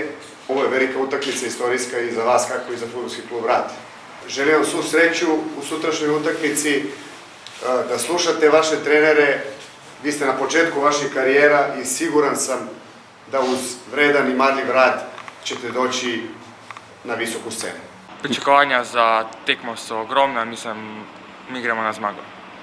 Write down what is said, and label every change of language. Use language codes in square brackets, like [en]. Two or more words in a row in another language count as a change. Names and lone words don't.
[sr] Ovo je velika utakmica istorijska i za vas, kako i za fudbalski klub Rat. Želim vam svu sreću u sutrašnjoj utakmici, da slušate vaše trenere. Vi ste na početku vaših karijera i siguran sam da uz vredan i marljiv rad ćete doći na visoku scenu. [sl] Pričakovanja za tekmo so ogromna, mislim, mi gremo na zmago.